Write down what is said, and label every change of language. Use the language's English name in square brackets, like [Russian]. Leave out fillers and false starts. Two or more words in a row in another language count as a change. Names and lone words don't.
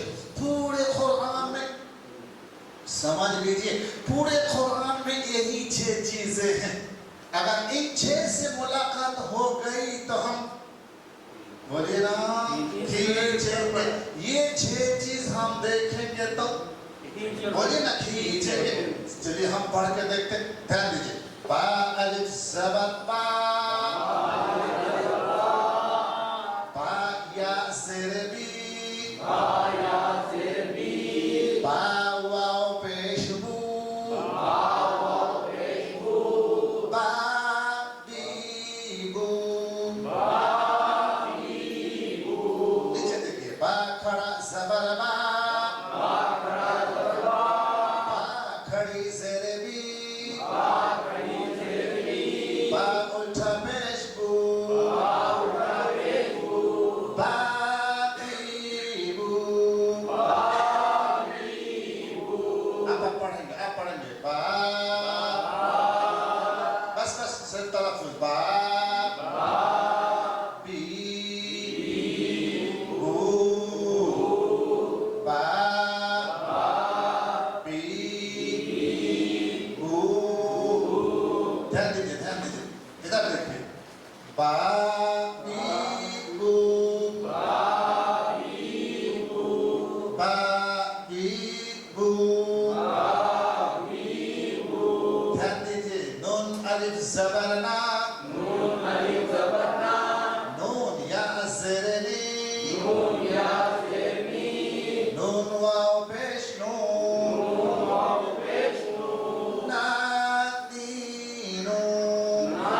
[Urdu] پورے قرآن میں سمجھ لیجئے, پورے قرآن میں یہی 6 چیزیں ہیں. اگر ان 6 سے ملاقات ہو گئی تو ہم بولیے نا کھینچیں گے. یہ 6 چیز ہم دیکھیں گے تو بولیے نا کھینچیں گے. چلیے ہم پڑھ کے دیکھتے ہیں, دھیان دیجئے. با الف زبر با, با یا زیر بی, با واو پیش بو, با بی بو. نیچے دیکھیے, با کھڑا زبر با, با کھڑی زیر بی, با الٹا پیش بو, با بی بو. آپ پڑھیں گے با, بس صرف تلفظ با بی بو, با بی بو. دھیان دیجئے, ادھر دیکھیے. با بی بو, با بی بو. دھیان دیجئے. نون الف زبر نا, نون یا زیر نی, نون واو پیش نون, نا نی نون.